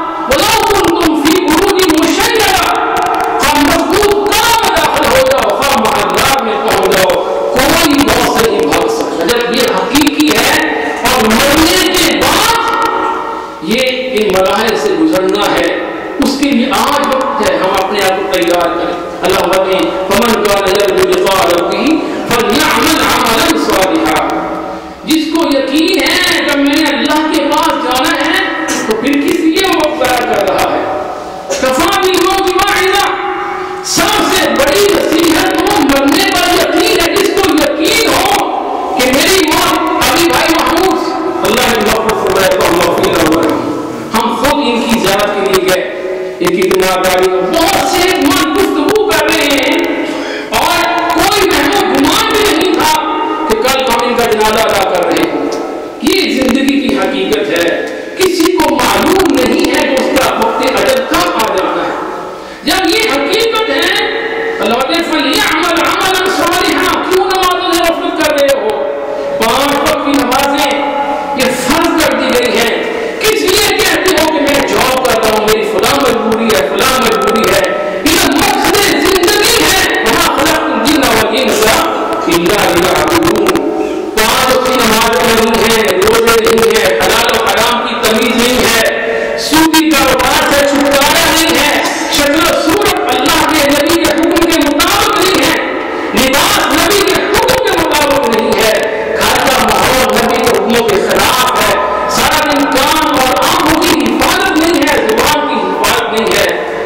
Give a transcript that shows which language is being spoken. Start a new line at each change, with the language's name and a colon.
Arabic: وَلَوْ كُنْتُمْ فِي بُرُوجٍ مُّشَيَّدَةٍ،
Urdu: ہم مضبوط قدم میں داخل ہو جاؤ، ہم محلات میں پہنچ جاؤ، کوئی موت سے نہیں بھاگ سکتا. جب یہ حقیقی ہے اور مرنے کے بعد یہ ان مراحل سے گزرنا ہے، اس کے لیے آج وقت ہے ہم اپنے آپ کو تیار کریں.
Arabic: اللہ نے فمن كان يرجو لقاء ربه فليعمل عملا صالحا.
Urdu: جس کو یقین ہے کہ میں نے اللہ کے پاس جانا ہے تو پھر کس لیے وقت ضائع کر رہا ہے؟
Arabic: کفا بالموت واعظا.
Urdu: سب سے بڑی نصیحت تو مرنے پر یقین ہے. جس کو یقین ہو کہ میری موت، ابھی بھائی محمود اللہ نے مغفرت فرمائے تو اللہ فینا ورحم، ہم خود ان کی زیارت کے لیے گئے. ایک ہی دماغداری بہت سے من گفتگو کر رہے ہیں اور کوئی مہمان گمان بھی نہیں تھا کہ کل ہم ان کا جنازہ ادا کر رہے ہیں. یہ زندگی کی حقیقت ہے. کسی کو معلوم نہیں ہے کہ اس کا وقت اجل کب آ جاتا ہے. جب یہ حقیقت ہے اللہ نے
Arabic: فلیعمل عملا صالحا.
Urdu: کیوں نمازوں سے غفلت کر رہے ہو؟ 5 وقت کی نمازیں یہ فرض کر دی گئی ہیں. کس لیے کہتے ہو کہ میں جاب کر رہا ہوں، میری فلاں مجبوری ہے، فلاں مجبوری ہے؟ یہ مقصد زندگی ہے.
Arabic: وما خلقت الجن والانس الا ليعبدون.
Urdu: 5 وقت کی نمازیں نہیں ہیں، روزے نہیں ہیں، حلال و حرام کی تمیز نہیں ہے، سودی کاروبار سے چھٹکارا نہیں ہے، شکل و صورت اللہ کے نبی کے حکم کے مطابق نہیں ہے، لباس نبی کے حکم کے مطابق نہیں ہے، گھر کا ماحول نبی کے حکموں کے خلاف ہے، سارا دن کام اور آنکھوں کی حفاظت نہیں ہے، زبان کی حفاظت نہیں ہے.